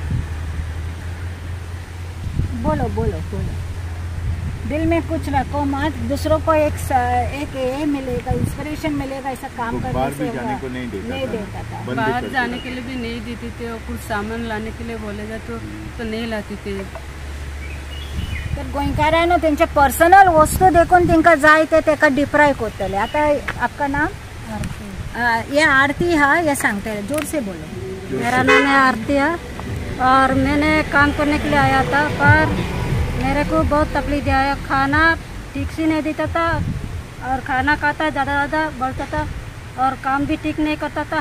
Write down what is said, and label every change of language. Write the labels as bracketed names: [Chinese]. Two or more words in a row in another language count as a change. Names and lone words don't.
[Hindi] बोलो बोलो बोलो. दिल में कुछ रखो मत. दूसरों को एक ये मिलेगा, इंस्पिरेशन मिलेगा ऐसा काम करने से. जाने को नहीं देता था. बाहर जाने के लिए भी नहीं देते थे और कुछ सामान लाने के लिए बोलेगा तो नहीं लाती थी. [Konkani] तर गोंयकारांनो त्यांचे पर्सनल वस्तू देखून तिंका जाय ते डिप्राय करतले. [Hindi] आता आपका नाम? आरती. ये आरती हा, ये सांगते हैं, जोर से बोलो. मेरा नाम है आरती है और मैंने काम करने के लिए आया था, पर मेरे को बहुत तकलीफ दिया. खाना ठीक से नहीं देता था और खाना खाता ज़्यादा बढ़ता था और काम भी ठीक नहीं करता था.